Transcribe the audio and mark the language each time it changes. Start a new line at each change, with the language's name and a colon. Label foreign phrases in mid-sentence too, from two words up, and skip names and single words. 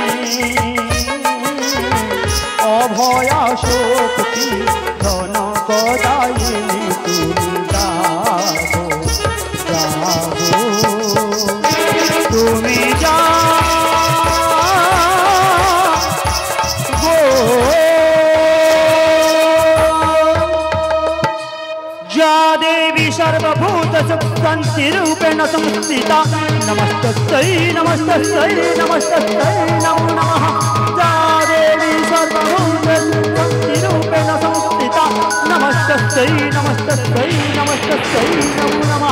Bangla: অভয়া শক্তি ধন কদায়িনী, তুমি জাগো জাগো, তুমি জাগো।
Sanskrit: या देवी सर्वभूत सुखंति रूपेण संस्थिता, नमस्तस्यै नमस्तस्यै नमस्तस्यै नमो नमः। या देवी सर्वभूत सुखंति रूपेण संस्थिता, नमस्तस्यै नमस्तस्यै नमस्तस्यै नमो नमः।